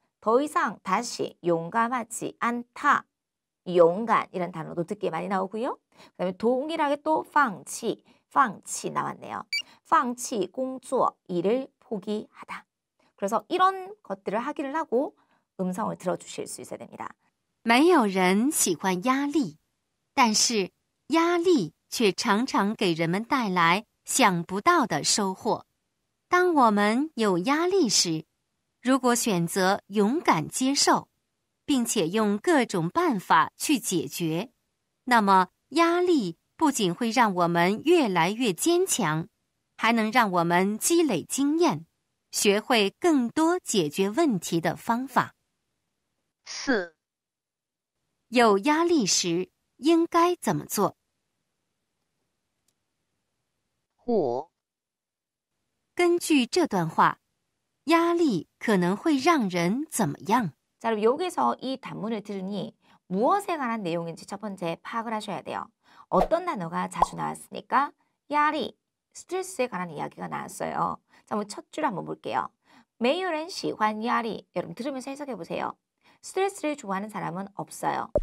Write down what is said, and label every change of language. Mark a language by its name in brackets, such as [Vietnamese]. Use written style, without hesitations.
[Korean] 더 이상 다시 용감하지 않다. 용감 이런 단어도 듣기 많이 나오고요. 그 다음에 동일하게 또 放弃, 放弃 나왔네요. [Chinese] 放弃工作, [Korean] 일을 포기하다. 그래서 이런 것들을 하기를 하고 음성을 들어주실 수 있어야 됩니다. [Chinese] 没有人喜欢压力，但是压力却常常给人们带来想不到的收获。当我们有压力时，如果选择勇敢接受，并且用各种办法去解决，那么压力不仅会让我们越来越坚强，还能让我们积累经验，学会更多解决问题的方法。 4. 有压力时应该怎么做？ 5. 根据这段话，压力可能会让人怎么样？ [Korean] 자, 그럼 여기서 이 단문을 들으니 무엇에 관한 내용인지 첫 번째 파악을 하셔야 돼요. 어떤 단어가 자주 나왔으니까 야리, 스트레스에 관한 이야기가 나왔어요. 자, 한번 첫 줄 한번 볼게요. [Chinese] 没有人喜欢压力. [Korean] 여러분 들으면서 해석해 보세요. 스트레스를 좋아하는 사람은 없어요.